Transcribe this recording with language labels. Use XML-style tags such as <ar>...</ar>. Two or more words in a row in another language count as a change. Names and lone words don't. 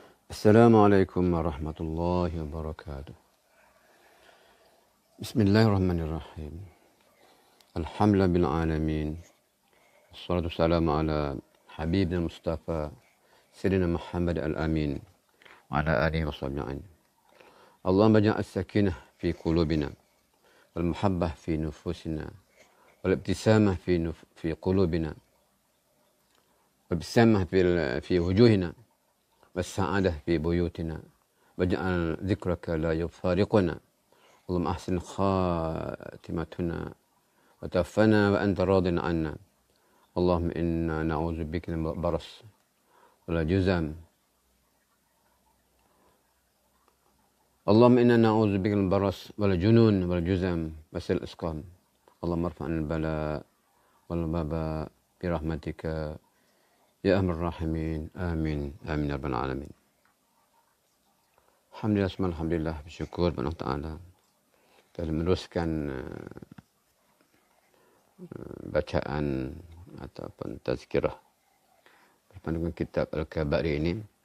<ar>السلام عليكم ورحمة الله وبركاته بسم الله الرحمن الرحيم. الحمد لله بالعالمين والصلاة والسلام على حبيبنا مصطفى سيدنا محمد الأمين وعلى آله وصحبه. اللهم اجعل السكينة في قلوبنا والمحبة في نفوسنا والابتسامة في قلوبنا والابتسامة في وجوهنا والسعادة في بيوتنا واجعل ذكرك لا يفارقنا اللهم أحسن خاتمتنا وتوفنا وأنت راض عنا اللهم إنا نعوذ بك من البرص والجذام اللهم إنا نعوذ بك من البرص والجنون والجذام وسوء الأسقام اللهم ارفع عنا البلاء والوباء برحمتك يا أرحم الراحمين. Amin. آمين يا رب العالمين.</ar> <ms>Alhamdulillah, bersyukur kepada Allah Ta'ala telah meneruskan bacaan ataupun tazkirah berpandangan kitab Al-Kaba'ir ini.</ms>